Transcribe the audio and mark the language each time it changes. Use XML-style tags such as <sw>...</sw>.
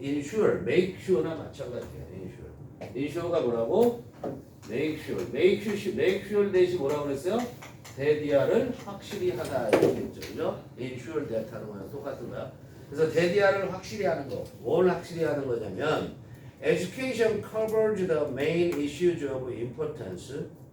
<ko>ensure, make sure나 마찬가지야. ensure가 뭐라고? make sure 대신 뭐라고 그랬어요? that ER을 확실히 하다 이렇게 했죠. 그죠? ensure that 하는 거랑 똑같은 거야. 그래서 that ER을 확실히 하는 거. 뭘 확실히 하는 거냐면</ko> <en>education covers the main issues of importance.</en>